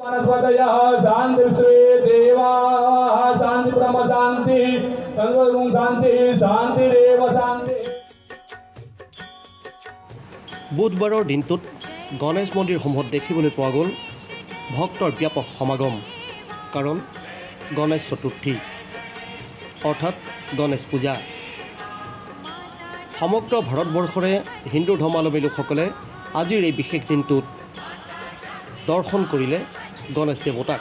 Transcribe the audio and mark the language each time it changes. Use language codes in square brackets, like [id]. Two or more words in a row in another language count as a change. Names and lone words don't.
[sa] शांति श्री देवा शांति ब्रह्म शांति शांति शांति देव शांति। [as] বুধবাৰৰ দিনটোত গণেশ মন্দিৰসমূহত দেখিবলৈ পোৱা গ'ল ভক্তৰ ব্যাপক সমাগম। কাৰণ গণেশ চতুৰ্থী অৰ্থাৎ গণেশ পূজা। সমগ্ৰ ভাৰতবৰ্ষৰে হিন্দু ধৰ্মাৱলম্বী লোকসকলে আজিৰ এই বিশেষ দিনটোত দৰ্শন কৰিলে গণেশ দেৱতাক।